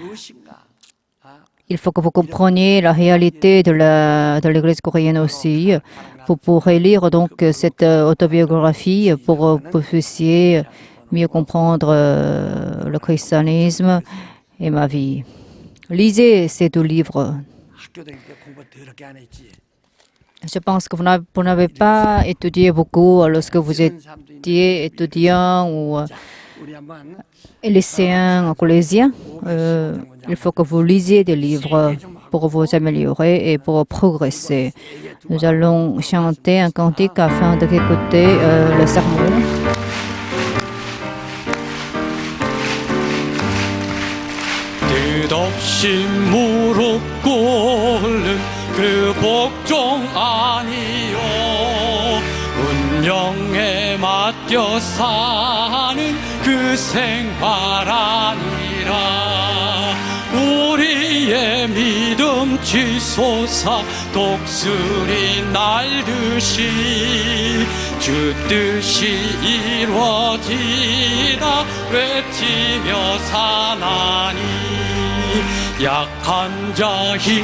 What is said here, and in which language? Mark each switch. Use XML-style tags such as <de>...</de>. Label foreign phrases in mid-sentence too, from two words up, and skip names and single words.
<fr>Il faut que vous compreniez la réalité de l'Église coréenne aussi. Vous pourrez lire donc cette autobiographie pour que vous puissiez mieux comprendre le christianisme et ma vie. Lisez ces 2 livres.</fr> <ko>학교 다닐 때 공부 더럽게 안 했지.</ko> <fr>Je pense que vous n'avez pas étudié beaucoup lorsque vous</fr> <ko>이런 사람도 있는데</ko> <fr>étiez étudiant ou</fr> <ko>자, 우리 한번</ko> <fr>lycéen, collégien. Il faut que vous lisiez des livres pour vous améliorer et pour progresser. Nous allons chanter un cantique afin d'écouter le sermon.</fr> <ko>뜻없이 무릎 꿇는 그 복종 아니요 운명에 맡겨 사는 그 생활 아니라 우리의 믿음 치솟아 독수리 날듯이 주 뜻이 이루어지다 외치며 사나니 약한 자</ko>